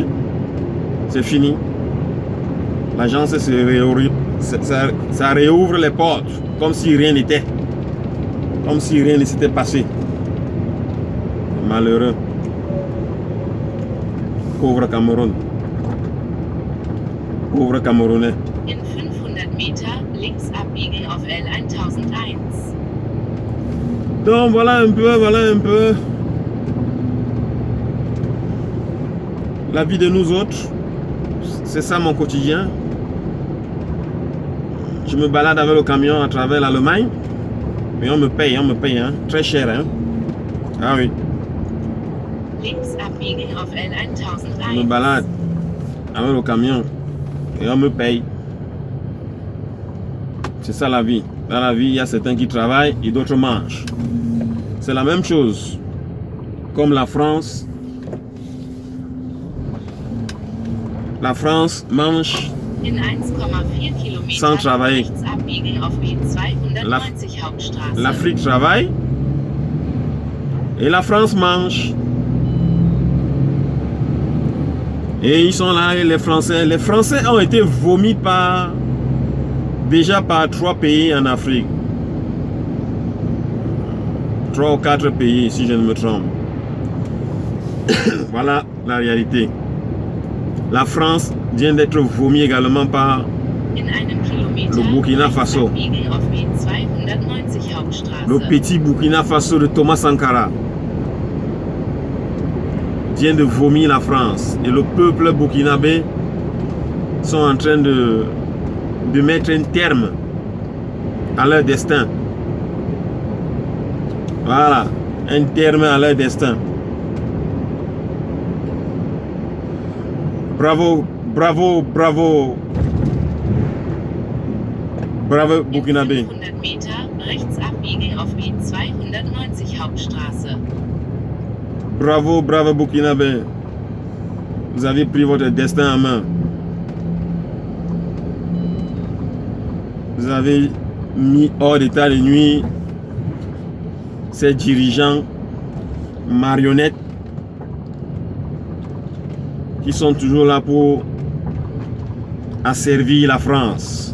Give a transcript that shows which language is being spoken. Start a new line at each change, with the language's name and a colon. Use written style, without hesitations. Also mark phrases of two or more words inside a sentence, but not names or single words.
French: C'est fini. L'agence se réouvre. Ça réouvre les portes. Comme si rien n'était. Comme si rien ne s'était passé. Malheureux. Pauvre Cameroun. Pauvre Camerounais.
German: In 500 Meter links abbiegen auf L1001.
French: Donc voilà un peu la vie de nous autres. C'est ça mon quotidien. Je me balade avec le camion à travers l'Allemagne. Mais on me paye, hein, très cher, hein. Ah oui.
German: Links abbiegen auf L1001.
French: Je me balade avec le camion et on me paye. C'est ça la vie. Dans la vie, il y a certains qui travaillent et d'autres mangent. C'est la même chose. Comme la France. La France mange
German: In 1,4 Kilometer
French: sans travailler.
German: rechts abbiegen auf B290 Hauptstraße.
French: L'Afrique travaille et la France mange. Et ils sont là, et les Français ont été vomis déjà par 3 pays en Afrique. 3 ou 4 pays, si je ne me trompe. Voilà la réalité. La France vient d'être vomie également par
German: In einem Kilometer
French: le Burkina
German: rechts
French: Faso.
German: abbiegen auf B290 Hauptstraße.
French: Le petit Burkina Faso de Thomas Sankara vient de vomir la France. Et le peuple burkinabé sont en train de mettre un terme à leur destin. Voilà, un terme à leur destin. Bravo, bravo, bravo. Bravo Burkinabé.
German: In 500 Meter rechts abbiegen auf B290 Hauptstraße.
French: Bravo, bravo Burkinabé. Vous avez pris votre destin en main. Vous avez mis hors d'état de nuit ces dirigeants marionnettes qui sont toujours là pour asservir la France.